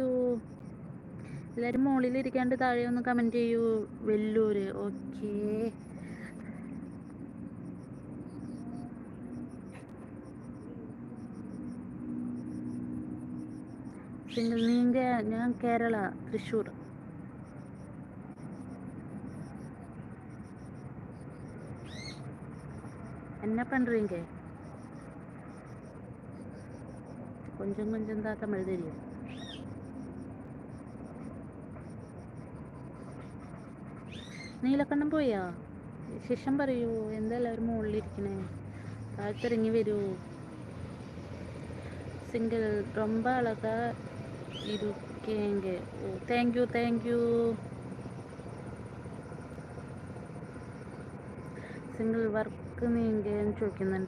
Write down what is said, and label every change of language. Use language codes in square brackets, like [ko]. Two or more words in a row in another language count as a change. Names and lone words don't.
[ml] എല്ലാവരും മുകളിലിരിക്കാണ്ട് താഴെ ഒന്ന് കമൻറ്റ് ചെയ്യൂ. വെല്ലൂര്, ഓക്കേ. സിംഗിൾ നീങ്ക, ഞാൻ കേരള, തൃശ്ശൂർ. [ta] என்ன பண்ணுறீங்க? கொஞ்சம் கொஞ்சம் தான் தமிழ் தெரியும். [ml] നീലക്കണ്ണം പോയാ? ശേഷം പറയൂ. എന്താ എല്ലാവരും മുകളിലിരിക്കണേ? താഴ്ത്തിറങ്ങി വരൂ. [ta] സിംഗിൾ ரொம்ப அழகா இருக்கீங்க. [en] ഓ, thank you, thank you. [ml] സിംഗിൾ വർക്ക് നീങ്കന്ന് ചോദിക്കുന്നുണ്ട്.